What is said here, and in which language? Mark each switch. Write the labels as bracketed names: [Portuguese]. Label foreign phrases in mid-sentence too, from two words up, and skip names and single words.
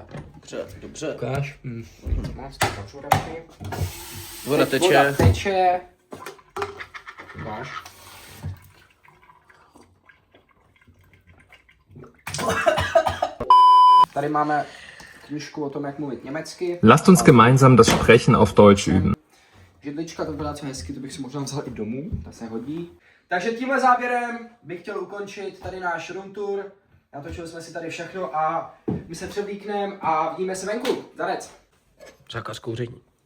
[Czech] Ukáž. Voda teče. Ukáž. Tady máme knížku o tom, jak mluvit německy. [German] Lasst uns gemeinsam das Sprechen auf Deutsch üben. [Czech] Židlička, to byla co hezky, to bych si možná vzal i domů, ta se hodí. Takže tímhle záběrem bych chtěl ukončit tady náš [English] room tour. [Czech] Natočili jsme si tady všechno a my se převlíkneme a vidíme se venku. Zarec. Zákaz kouření.